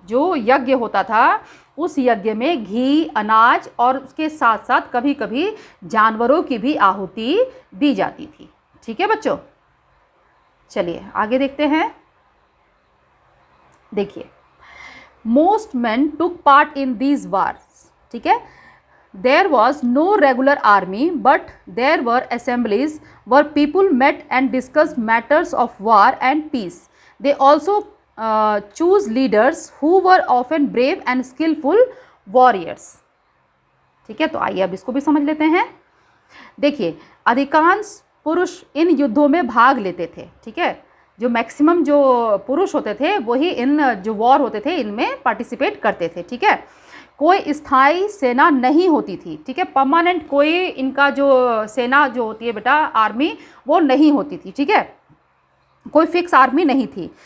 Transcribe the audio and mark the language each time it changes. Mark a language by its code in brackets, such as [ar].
[hi] जो यज्ञ होता था उस यज्ञ में घी, अनाज और उसके साथ साथ कभी कभी जानवरों की भी आहुति दी जाती थी, ठीक है बच्चों। चलिए आगे देखते हैं। देखिए, [en] most main took part in these wars, [hi] ठीक है। [en] There was no regular army, but there were assemblies where people met and discussed matters of war and peace. They also choose leaders who were often brave and skillful warriors. [hi] ठीक है, तो आइए अब इसको भी समझ लेते हैं। देखिए, अधिकांश पुरुष इन युद्धों में भाग लेते थे, ठीक है, जो मैक्सिमम जो पुरुष होते थे वही इन जो वॉर होते थे इनमें पार्टिसिपेट करते थे, ठीक है। कोई स्थायी सेना नहीं होती थी, ठीक है, परमानेंट कोई इनका जो सेना जो होती है बेटा, आर्मी, वो नहीं होती थी, ठीक है, कोई फिक्स आर्मी नहीं थी।